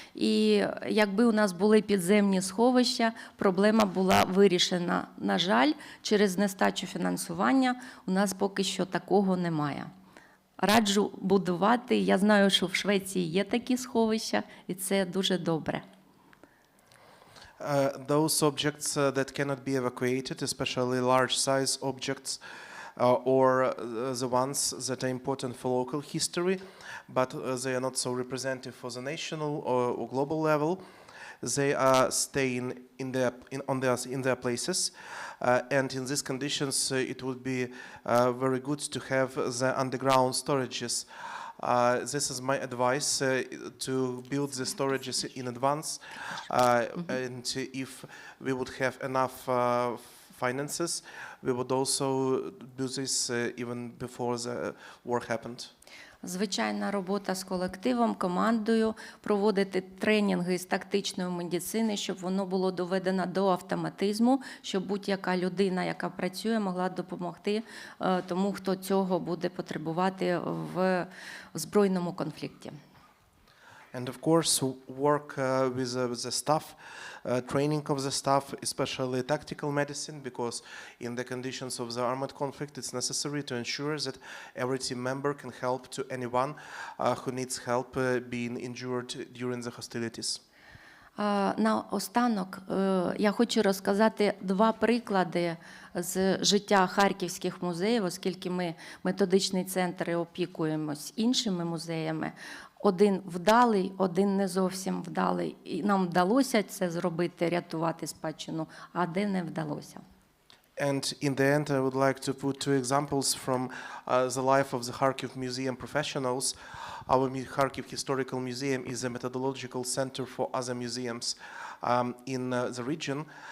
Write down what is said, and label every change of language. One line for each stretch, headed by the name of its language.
Ukrainian: І якби у нас були підземні сховища, проблема була вирішена. На жаль, через нестачу фінансування у нас поки що такого немає. Раджу будувати. Я знаю, що в Швеції є такі сховища, і це дуже добре.
English: Those objects that cannot be evacuated, especially large-size objects, or the ones that are important for local history, but they are not so representative for the national or global level, they are staying in their places. And in these conditions, it would be very good to have the underground storages. This is my advice, to build the storages in advance, and if we would have enough finances, we would also do this even before the war happened.
Ukrainian: Звичайна робота з колективом, командою, проводити тренінги з тактичної медицини, щоб воно було доведено до автоматизму, щоб будь-яка людина, яка працює, могла допомогти тому, хто цього буде потребувати в збройному конфлікті.
English: And of course, work with the staff, training of the staff, especially tactical medicine, because in the conditions of the armed conflict, it's necessary to ensure that every team member can help to anyone who needs help being injured during the hostilities.
Ukrainian: Наостанок я хочу розказати два приклади з життя харківських музеїв, оскільки ми методичний центр і опікуємось іншими музеями. Один вдалий, один не зовсім вдалий. І нам вдалося це зробити, рятувати спадщину, а де не вдалося.
English: And in the end, I would like to put two examples from the life of the Kharkiv Museum professionals. Our Kharkiv Historical Museum is a methodological center for other museums in the region.